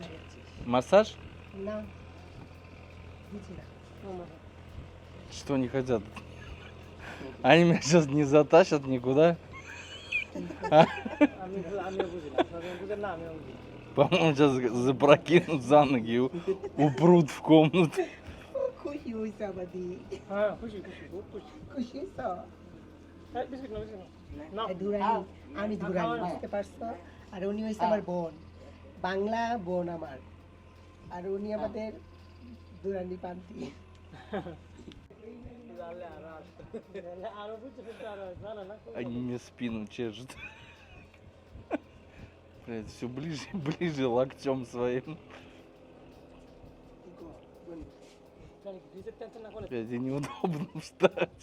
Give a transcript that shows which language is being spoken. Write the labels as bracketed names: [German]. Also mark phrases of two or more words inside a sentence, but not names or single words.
[Russian] Массаж? Что не хотят? Они меня сейчас не затащат никуда. По-моему, сейчас запрокинут за ноги и упрут в комнату. [Bangla] আমি ধুরানি বুঝতে পারছো আর উনি হইছে আমার বোন বাংলা বোন আমার আর উনি আমাদের ধুরানি পান্তি [Russian] Они мне спину чешут. Блядь, все ближе и ближе локтем своим. Блядь, и неудобно встать.